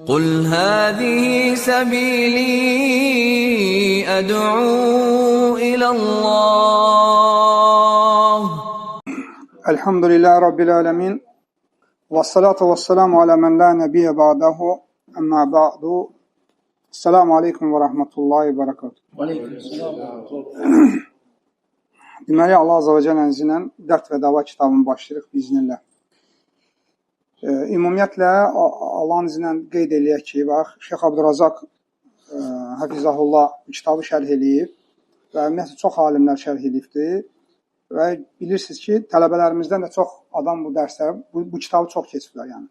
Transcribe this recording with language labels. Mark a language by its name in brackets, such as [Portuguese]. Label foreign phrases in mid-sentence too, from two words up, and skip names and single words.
[Arabic] قُلْ هَٰذِهِ سَبِيلِي أَدْعُو إِلَى اللّٰهِ. الحمد لله رب العالمين. والصلاة والسلام على من لا نبي بعده. أما بعد. السلام عليكم ورحمة الله وبركاته. [Azerbaijani] Deməli, Allah [Arabic] عز وجل [Azerbaijani] izniyle Dərd və Dava kitabını başlayırıq biiznillah. Ümumiyyətlə, Allah'ın izniyle qeyd eləyək ki, bax, Şeyx Abdurrazaq Hafizahullah kitabı şərh eləyib və ümumiyyətlə çox alimlər şərh eləyibdir. Və bilirsiniz ki, tələbələrimizdən də çox adam bu dərsləri, bu kitabı çox keçiblər yəni.